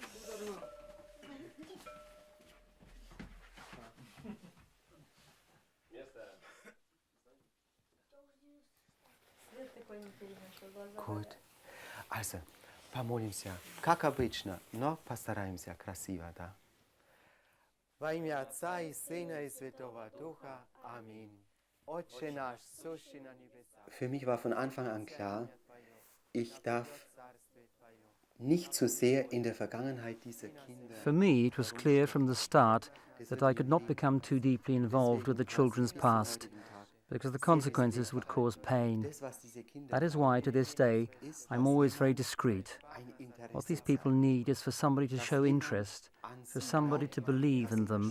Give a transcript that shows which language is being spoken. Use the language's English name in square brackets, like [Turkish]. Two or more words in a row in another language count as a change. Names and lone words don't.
[German] Gut. Also, [Russian] помолимся, как обычно, но постараемся красиво, да? Во имя Отца и Сына и Святого Духа. Аминь. Отче наш, сущий на небесах. [German] Für mich war von Anfang an klar, ich darf nicht zu sehr in der Vergangenheit dieser Kinder. [English] For me, it was clear from the start that I could not become too deeply involved with the children's past, because the consequences would cause pain. That is why, to this day, I'm always very discreet. What these people need is for somebody to show interest, for somebody to believe in them.